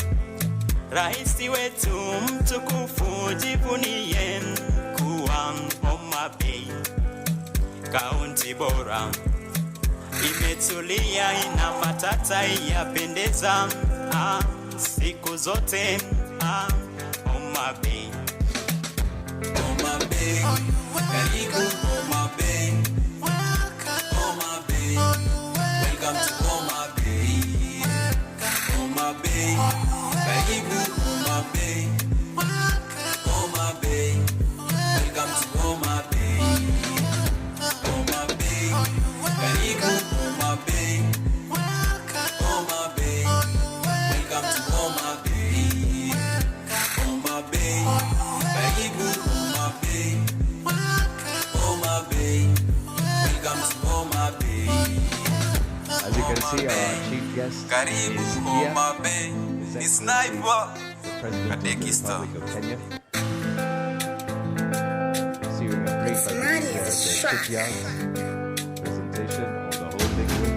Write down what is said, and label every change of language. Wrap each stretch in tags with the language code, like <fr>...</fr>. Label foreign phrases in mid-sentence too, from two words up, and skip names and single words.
<sw>Raisi wetu mtukufu jivunie kuwa Homa Bay. Kaunti bora imetulia, ina matata, yapendeza siku zote. Homa Bay. Homa Bay, karibu Homa Bay.</sw> <en>Homa Bay, welcome to Homa Bay.</en> <sw>Homa Bay, karibu Homa Bay.</sw> <en>Homa Bay, welcome to Homa Bay.</en> <sw>Homa Bay, karibu Homa Bay.</sw> <en>Homa Bay, welcome to Homa Bay.</en> <sw>Homa Bay, karibu Homa Bay.</sw> <en>Homa Bay, welcome to Homa Bay. As you can see, our chief guest Karibu is here, Homa Bay. His Ni Excellency, sniper. the President of the Kadekista. Republic of Kenya. Receiving a brief It's at Maddie in the this track. shipyard presentation of the holding group.</en>